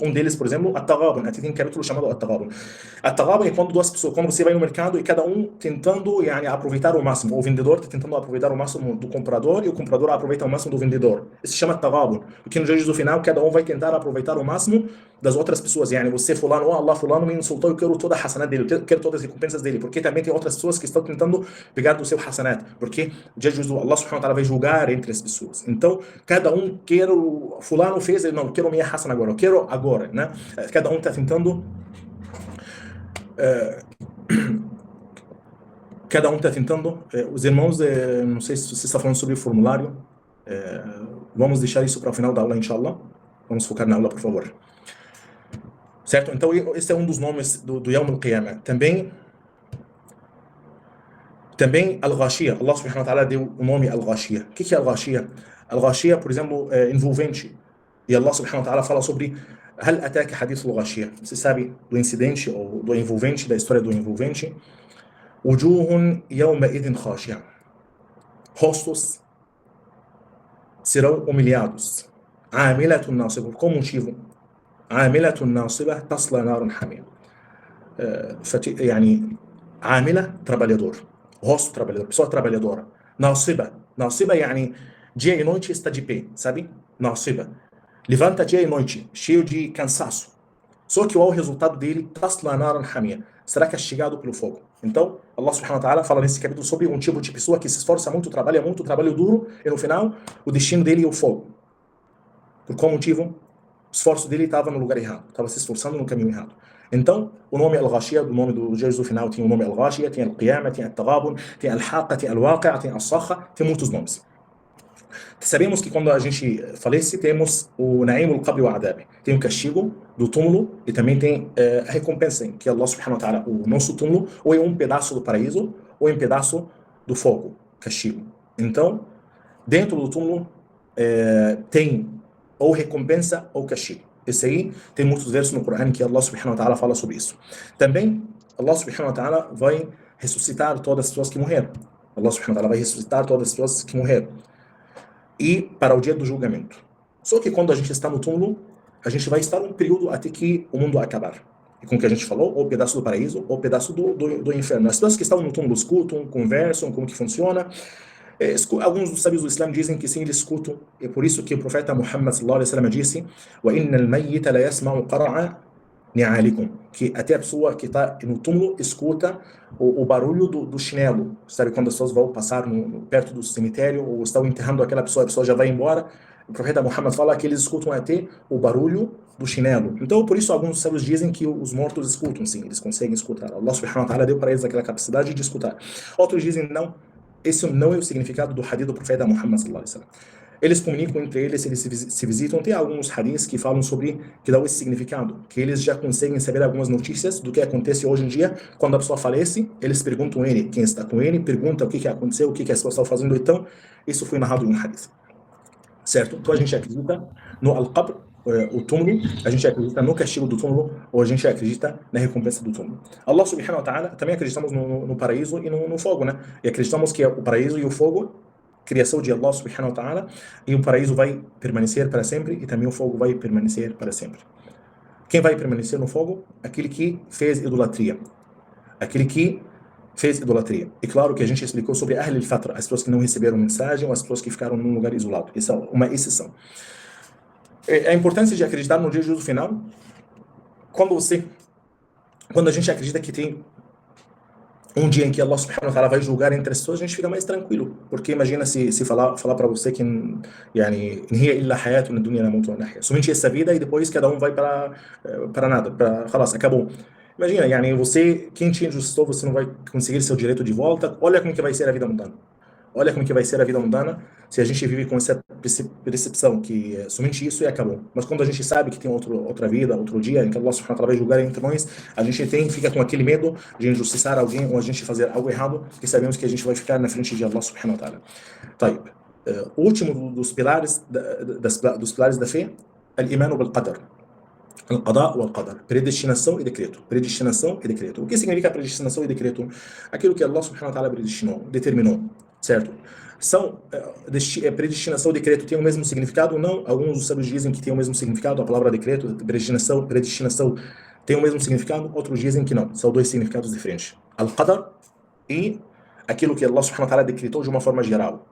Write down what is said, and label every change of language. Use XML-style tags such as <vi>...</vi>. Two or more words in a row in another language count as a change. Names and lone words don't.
<pt>Um deles, por exemplo, At-Taghabun. Aqui tem um capítulo chamado At-Taghabun. At-Taghabun é quando duas pessoas, quando você vai no mercado e cada um tentando aproveitar o máximo. O vendedor está tentando aproveitar o máximo do comprador e o comprador aproveita o máximo do vendedor. Isso se chama At-Taghabun. Porque no dia do juízo final, cada um vai tentar aproveitar o máximo das outras pessoas. Você fulano, Allah fulano me insultou, eu quero toda a hasanat dele, eu quero todas as recompensas dele. Porque também tem outras pessoas que estão tentando pegar do seu hasanat. Porque no dia do juízo,</pt> <ar>الله سبحانه وتعالى</ar> <pt>vai julgar entre as pessoas. Então, cada um quer fulano fez, não, eu quero minha hasanat agora, eu quero agora, né? Cada um está tentando cada um está tentando os irmãos, não sei se você está falando sobre o formulário, vamos deixar isso para o final da aula, inshallah. Vamos focar na aula, por favor. Certo? Então, esse é um dos nomes do</pt> <ar>يوم القيامة.</ar> <pt>Também Al-Ghashiyah.</pt> <ar>الله سبحانه وتعالى</ar> <pt>deu o nome Al-Ghashiyah. O que é Al-Ghashiyah? Al-Ghashiyah, por exemplo, é envolvente. E</pt> <ar>الله سبحانه وتعالى</ar> <pt>fala sobre</pt> <ar>هل أتاك حديث الغاشية.</ar> <pt>Você sabe do incidente ou do envolvente, da história do envolvente?</pt> <ar>وجوه يومئذ خاشعة.</ar> <pt>Rostos serão humilhados.</pt> <ar>عاملة ناصبة.</ar> <pt>Qual motivo?</pt> <ar>عاملة ناصبة تصلى نار حامية.</ar> <pt>عاملة trabalhador, rosto trabalhador, pessoa trabalhadora. Nasiba dia e noite está de pé, sabe? Nasiba. Levanta dia e noite, cheio de cansaço. Só que o resultado dele,</pt> <ar>تصلى نار حامية,</ar> <pt>será castigado pelo fogo. Então,</pt> <ar>الله سبحانه وتعالى</ar> <pt>fala nesse capítulo sobre um tipo de pessoa que se esforça muito, trabalha muito, trabalho duro, e no final, o destino dele é o fogo. Por qual motivo? O esforço dele estava no lugar errado, estava se esforçando no caminho errado. Então, o nome Al-Ghashiyah, o nome do juízo final, tem o nome Al-Ghashiyah, tem Al-Qiyamah, tem Al-Taghabun, tem Al-Haqqa, tem Al-Waqi'ah, tem Al-Sakha, tem muitos nomes. Sabemos que quando a gente falece, temos o</pt> <ar>نعيم القبر وعذاب,</ar> <pt>tem o castigo do túmulo e também tem a recompensa, que</pt> <ar>الله سبحانه وتعالى,</ar> <pt>o nosso túmulo, ou é um pedaço do paraíso, ou é um pedaço do fogo, castigo. Então, dentro do túmulo tem ou recompensa ou castigo. Esse aí tem muitos versos no Corão que</pt> <ar>الله سبحانه وتعالى</ar> <pt>fala sobre isso. Também</pt> <ar>الله سبحانه وتعالى</ar> <pt>vai ressuscitar todas as pessoas que morreram.</pt> <ar>الله سبحانه وتعالى</ar> <pt>vai ressuscitar todas as pessoas que morreram. E para o dia do julgamento. Só que quando a gente está no túmulo, a gente vai estar um período até que o mundo acabar. E com o que a gente falou, ou pedaço do paraíso, ou pedaço do inferno. As pessoas que estão no túmulo escutam, conversam, como que funciona. Alguns dos sábios do Islã dizem que sim, eles escutam. É por isso que o profeta Muhammad</pt> <ar>صلى الله عليه وسلم</ar> <pt>disse:</pt> <ar>"وإن الميت ليسمع قرع نعالكم",</ar> <pt>que até a pessoa que está no túmulo escuta o barulho do chinelo. Sabe quando as pessoas vão passar perto do cemitério ou estão enterrando aquela pessoa, a pessoa já vai embora. O profeta Muhammad fala que eles escutam até o barulho do chinelo. Então, por isso, alguns sábios dizem que os mortos escutam, sim, eles conseguem escutar.</pt> <ar>الله سبحانه وتعالى</ar> <pt>deu para eles aquela capacidade de escutar. Outros dizem não. Esse não é o significado do hadith do profeta Muhammad</pt> <ar>صلى الله عليه وسلم.</ar> <pt>Eles comunicam entre eles se visitam. Tem alguns hadiths que falam sobre, que dão esse significado, que eles já conseguem saber algumas notícias do que acontece hoje em dia. Quando a pessoa falece, eles perguntam a ele, quem está com ele, pergunta o que aconteceu, o que a pessoa está fazendo. Então, isso foi narrado em um hadith. Certo? Então a gente acredita no al-qabr, o túmulo, a gente acredita no castigo do túmulo, ou a gente acredita na recompensa do túmulo.</pt> <ar>الله سبحانه وتعالى,</ar> <pt>também acreditamos no paraíso e no fogo, né? E acreditamos que o paraíso e o fogo, criação de</pt> <ar>الله سبحانه وتعالى,</ar> <pt>e o paraíso vai permanecer para sempre, e também o fogo vai permanecer para sempre. Quem vai permanecer no fogo? Aquele que fez idolatria. Aquele que fez idolatria. E claro que a gente explicou sobre</pt> <ar>أهل الفترة,</ar> <pt>as pessoas que não receberam mensagem, ou as pessoas que ficaram num lugar isolado. Isso é uma exceção. A importância de acreditar no dia de juízo final, quando a gente acredita que tem um dia em que</pt> <ar>الله سبحانه وتعالى</ar> <pt>vai julgar entre as pessoas, a gente fica mais tranquilo. Porque imagina se falar para você que somente essa vida e depois cada um vai para nada, acabou. Imagina, você, quem te injustou, você não vai conseguir seu direito de volta. Olha como que vai ser a vida mundana. Olha como que vai ser a vida mundana se a gente vive com essa percepção que somente isso e acabou. Mas quando a gente sabe que tem outra vida, outro dia em que</pt> <ar>الله سبحانه وتعالى</ar> <pt>vai julgar entre nós, a gente fica com aquele medo de injustiçar alguém ou a gente fazer algo errado, porque sabemos que a gente vai ficar na frente de</pt> <ar>الله سبحانه وتعالى.</ar> <pt>Taib. O último dos pilares da fé,</pt> <ar>الإيمان بالقدر. القضاء والقدر.</ar> <pt>Predestinação e decreto. Predestinação e decreto. O que significa predestinação e decreto? Aquilo que</pt> <ar>الله سبحانه وتعالى</ar> <pt>predestinou, determinou. Certo? Predestinação e decreto tem o mesmo significado? Não. Alguns dos sábios dizem que tem o mesmo significado. A palavra decreto, predestinação tem o mesmo significado. Outros dizem que não. São dois significados diferentes. Al-qadar e aquilo que</pt> <ar>الله سبحانه وتعالى</ar> <pt>decretou de uma forma geral.</pt>